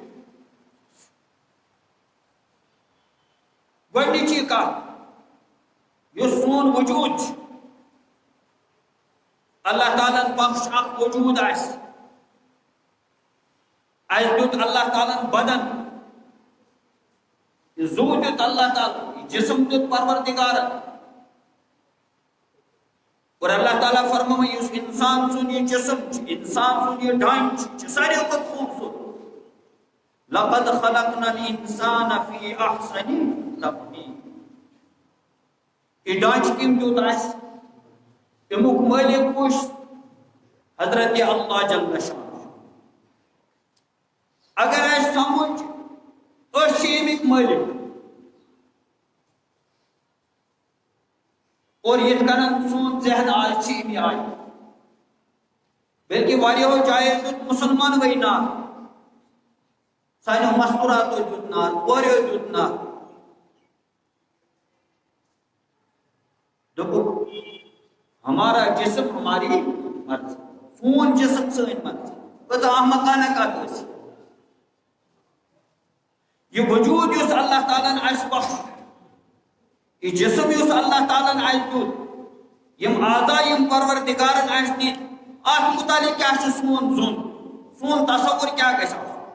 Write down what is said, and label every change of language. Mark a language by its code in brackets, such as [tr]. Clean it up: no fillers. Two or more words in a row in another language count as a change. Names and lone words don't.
[ks] گۄڈنِچی کتھ یُس سون وجوٗد چھُ اللہ تعالیٰ ہن بخش اکھ وجوٗد آسہِ اَسہِ دیُت اللہ تعالیٰ ہن بدن یہِ زُو دیُت اللہ تعالیٰ یہِ جسم دیُت پروردگارن اور اللہ تعالیٰ فرموو یُس انسان سُنٛد یہِ جسم چھُ انسان سُنٛد یہِ ڈھانچہٕ چھُ ساروٕے کھۄتہٕ خوٗبصوٗرت [ar] لقد خلقنا الانسان فی احسن تقویٖم [ks] یہِ ڈھانچہٕ کٔمۍ دیُت اَسہِ امیُک مٲلِک کُس حضرت اللہ جل شانہ اگر اَسہِ سمجھ أسۍ چھِ امیِکۍ مٲلِک اور یِتھ کٔنۍ سون ذہن آز چھِ امی آیہِ بلکہ واریاہو جایو دیُت مُسلمانوٕے نار سانیو مستوٗراتو دیُت نار کوریو دیُت نار دوٚپُکھ [ur] ہمارا جسم ہماری مرضی [ks] سون جسم سٲنۍ مرضی کۭژاہ احمقانہ کتھ ٲس یہ وجوٗد یُس اللہ تعالیٰ ہن اَسہِ بخش یہ جسم یُس اللہ تعالیٰ ہن اَسہِ دیُت یِم اعضا یِم پروردگارن اَسہِ دِتۍ اتھ متعلق کیٛاہ چھُ سون ظُن سون تصور کیٛاہ گژھِ آسُن